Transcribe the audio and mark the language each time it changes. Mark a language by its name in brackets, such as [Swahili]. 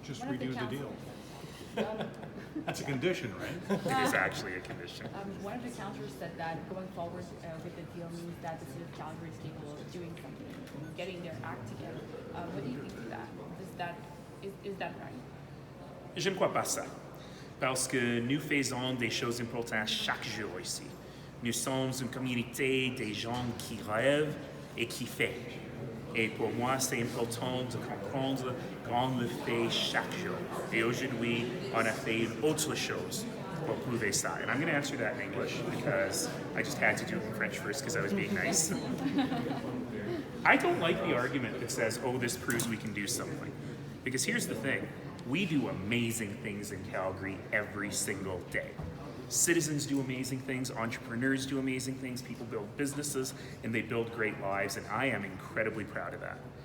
[English] Just redo the deal. That's a condition, right? It is actually a condition. One of the councillors said that going forward with the deal means that the city of Calgary is capable of doing something, getting their act together. What do you think of that? Is that right? [French] Je ne crois pas ça. Parce que nous faisons des choses importantes chaque jour ici. Nous sommes une communauté des gens qui rêvent et qui font. Et pour moi, c'est important de comprendre qu'on le fait chaque jour. Et aujourd'hui, on a fait autre chose pour prouver ça. [English] And I'm going to answer that in English because I just had to do it in French first because I was being nice. I don't like the argument that says, oh, this proves we can do something. Because here's the thing. We do amazing things in Calgary every single day. Citizens do amazing things, entrepreneurs do amazing things, people build businesses, and they build great lives, and I am incredibly proud of that.